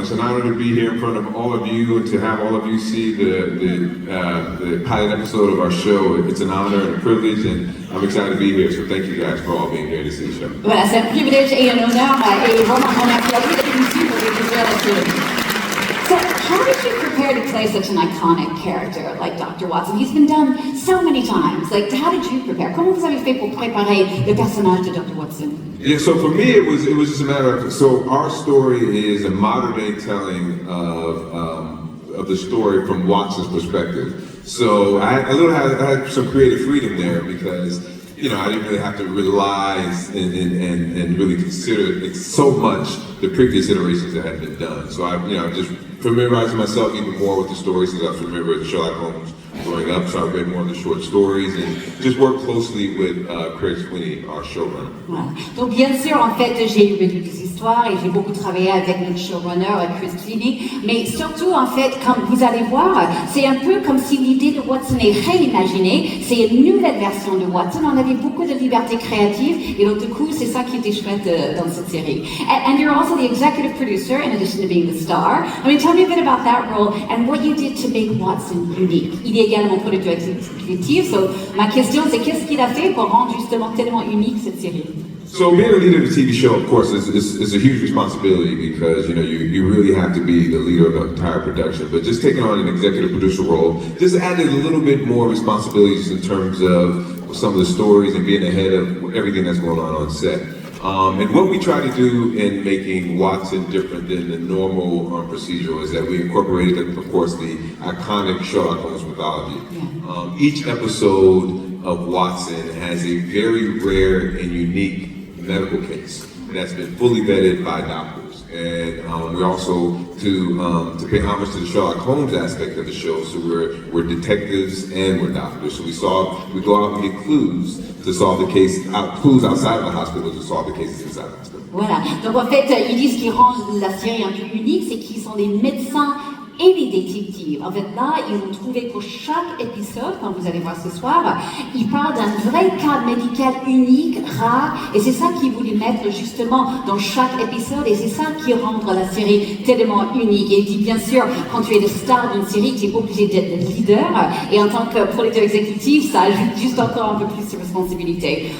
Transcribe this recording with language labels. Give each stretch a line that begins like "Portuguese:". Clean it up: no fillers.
English: It's an honor to be here in front of all of you and to have all of you see the pilot episode of our show. It's an honor and a privilege, and I'm excited to be here. So thank you guys for all being here to see the show.
French: Voilà, c'est un privilège et un honneur et vraiment on merci à vous d'être ici pour découvrir la série.
English: So, how did you prepare to play such an iconic character like Dr. Watson? He's been done so many times. Like, how did you prepare?
French: Comment vous avez fait pour préparer le personnage de Dr. Watson?
English: Yeah, so for me, it was just a matter of, so our story is a modern day telling of the story from Watson's perspective. So I had some creative freedom there because, you know, I didn't really have to rely and really consider so much the previous iterations that had been done. So I, you know, just familiarizing myself even more with the stories since I was familiar with Sherlock Holmes growing up, so I read more of the short stories and just worked closely with Craig Sweeney, our showrunner.
French: Voilà. Donc bien sûr, en fait, j'ai lu des histoires et j'ai beaucoup travaillé avec notre showrunner, Craig Sweeney, mais surtout, en fait, comme vous allez voir, c'est un peu comme si l'idée de Watson est réimaginée, c'est une nouvelle version de Watson, on avait beaucoup de liberté créative et donc du coup, c'est ça qui était chouette dans cette série.
English: And you're also the executive producer in addition to being the star. I mean, tell me a bit about that role and what you did to make Watson unique.
French: Il est également producteur exécutif, so ma question c'est qu'est-ce qu'il a fait pour rendre justement tellement unique cette série?
English: So being a leader of a TV show, of course, is a huge responsibility because, you know, you really have to be the leader of the entire production. But just taking on an executive producer role just added a little bit more responsibilities in terms of some of the stories and being ahead of everything that's going on set. And what we try to do in making Watson different than the normal procedural is that we incorporated, of course, the iconic Sherlock Holmes mythology. Each episode of Watson has a very rare and unique medical case that's been fully vetted by doctors. And we also, to pay homage to the Sherlock Holmes aspect of the show, so we're detectives and we're doctors. So we go out and get clues to solve the case, clues outside of the hospital to solve the cases inside the hospital.
French: Voilà, donc en fait, ils disent ce qui rend la série un peu unique, c'est qu'ils sont des médecins et les détectives. En fait, là, ils ont trouvé pour chaque épisode, comme vous allez voir ce soir, ils parlent d'un vrai cas médical unique, rare, et c'est ça qu'ils voulaient mettre justement dans chaque épisode, et c'est ça qui rend la série tellement unique. Et il dit, bien sûr, quand tu es le star d'une série, tu es obligé d'être le leader, et en tant que producteur exécutif, ça ajoute juste encore un peu plus de responsabilité.